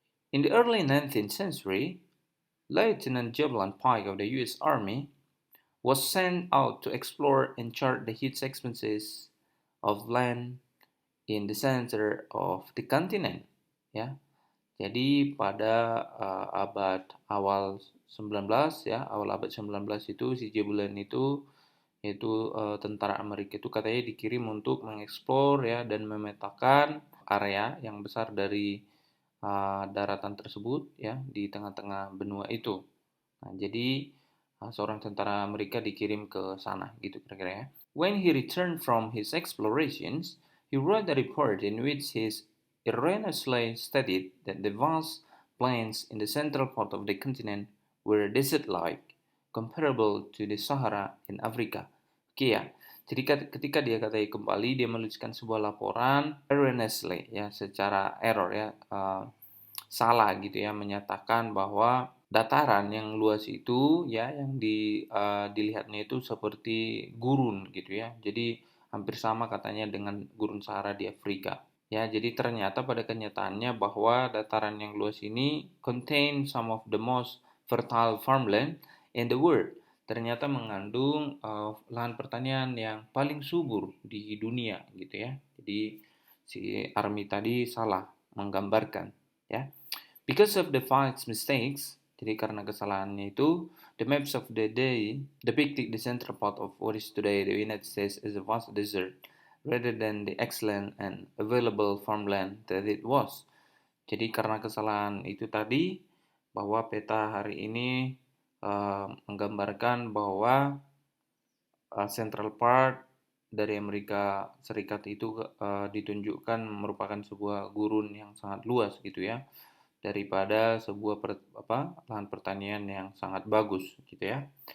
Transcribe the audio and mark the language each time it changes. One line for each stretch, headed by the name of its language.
English: In the early 19th century, Lieutenant Javelin Pike of the US Army was sent out to explore and chart the huge expanses of land in the center of the continent.
Indonesian: Ya, jadi pada abad awal 19 ya, awal abad 19 itu si Javelin itu yaitu tentara Amerika itu katanya dikirim untuk mengeksplor ya dan memetakan area yang besar dari daratan tersebut ya di tengah-tengah benua itu. Nah, jadi seorang tentara Amerika dikirim ke sana gitu kira-kira ya.
English: When he returned from his explorations, he wrote a report in which he erroneously stated that the vast plains in the central part of the continent were desert-like, comparable to the Sahara in Africa.
Indonesian: Oke ya, jadi ketika dia katanya kembali, dia menuliskan sebuah laporan erroneously ya, secara error ya, salah gitu ya, menyatakan bahwa dataran yang luas itu ya yang dilihatnya itu seperti gurun gitu ya. Jadi hampir sama katanya dengan gurun Sahara di Afrika. Ya, jadi ternyata pada kenyataannya bahwa dataran yang luas ini
English: contain some of the most fertile farmland in the world.
Indonesian: Ternyata mengandung lahan pertanian yang paling subur di dunia gitu ya. Jadi si Army tadi salah menggambarkan ya.
English: Because of the Fox mistakes,
Indonesian: jadi karena kesalahannya itu,
English: the maps of the day depicted the central part of what is today the United States as a vast desert, rather than the excellent and available farmland that it was.
Indonesian: Jadi karena kesalahan itu tadi, bahwa peta hari ini menggambarkan bahwa central part dari Amerika Serikat itu ditunjukkan merupakan sebuah gurun yang sangat luas gitu ya daripada sebuah lahan pertanian yang sangat bagus gitu ya.